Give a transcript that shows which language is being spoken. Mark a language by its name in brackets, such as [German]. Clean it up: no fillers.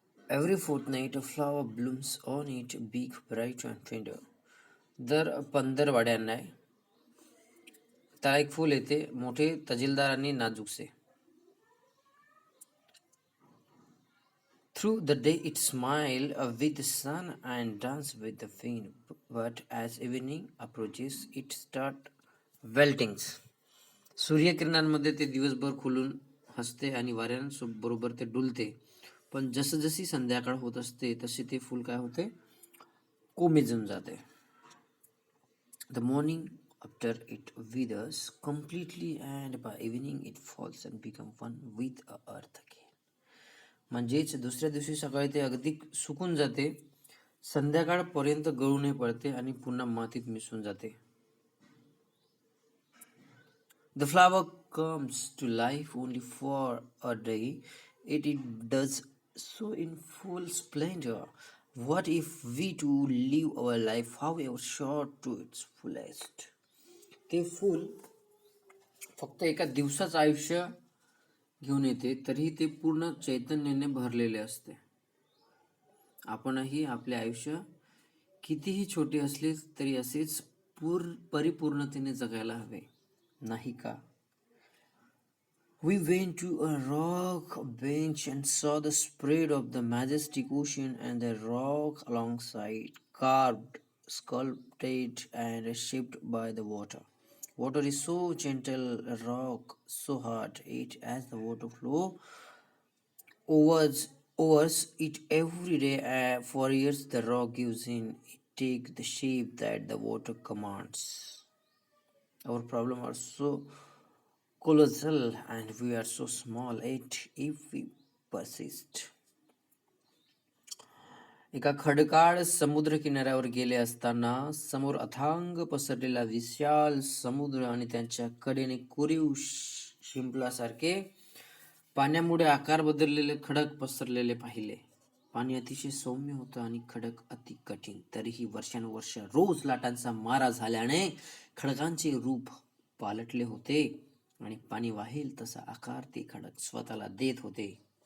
[English] Every fortnight a flower blooms on it, big, bright and tender. [Marathi] दर 15 वाड्यांना आहे त्याला एक फूल येते, मोठे, तजीलदार आणि नाजूकसे. [English] Through the day it smiled with the sun and danced with the wind, but as evening approaches it start weltings. [Marathi] सूर्यकिरणांमध्ये ते दिवसभर खुलून हसते आणि वाऱ्यांबरोबर ते डुलते, पण जसजशी संध्याकाळ होत असते तसे ते फूल काय होते, कोमेजून जाते. [English] The morning after it withers completely and by evening it falls and becomes one with the earth again. [Marathi] म्हणजेच दुसऱ्या दिवशी सकाळी ते अगदी सुकून जाते, संध्याकाळपर्यंत गळूनही पडते आणि पुन्हा मातीत मिसळून जाते. [English] The flower comes to life only for a day, yet it does so in full splendor. What if we too live our life, however short, to its fullest? [Marathi] ते फूल फक्त एका दिवसाचं आयुष्य घेऊन येते, तरी ते पूर्ण चैतन्याने भरलेले असते. आपणही आपले आयुष्य कितीही छोटे असले तरी असेच परिपूर्णतेने जगायला हवे, नाही का? [English] We went to a rock bench and saw the spread of the majestic ocean and the rock alongside, carved, sculpted, and shaped by the water. Water is so gentle, a rock so hard, yet as the water flow overs it every day, for years the rock gives in, it takes the shape that the water commands. Our problems are so colossal and we are so small, yet if we persist. [Marathi] एका खडकाळ समुद्र किनाऱ्यावर गेले असताना समोर अथांग पसरलेला विशाल समुद्र आणि त्यांच्या कडेने कोरीव शिंपलासारखे पाण्यामुळे आकार बदललेले खडक पसरलेले पाहिले. पाणी अतिशय सौम्य होतं आणि खडक अति कठीण. तरीही वर्षानुवर्ष रोज लाटांचा मारा झाल्याने खडकांचे रूप पालटले होते आणि पाणी वाहेल तसा आकार ते खडक स्वतःला देत होते.